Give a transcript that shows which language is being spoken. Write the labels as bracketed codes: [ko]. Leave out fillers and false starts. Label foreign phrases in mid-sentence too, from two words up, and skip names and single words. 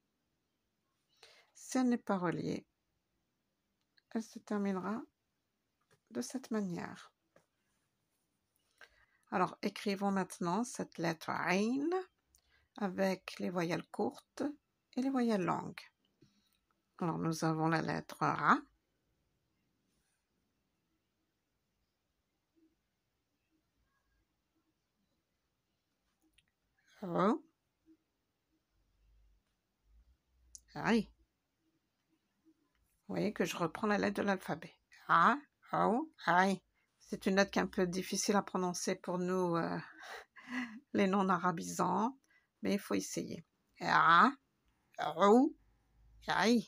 [fr] Si elle n'est pas reliée, elle se terminera de cette manière. Alors, écrivons maintenant cette lettre Ain avec les voyelles courtes et les voyelles longues. Alors, nous avons la lettre Ra. [ar] Ro. Ri. [fr] Vous voyez que je reprends la lettre de l'alphabet. [ar] Ra, Ro, Ri. [fr] C'est une lettre qui est un peu difficile à prononcer pour nous, les non-arabisants, mais il faut essayer. [ar] Ra, Ro, Ri.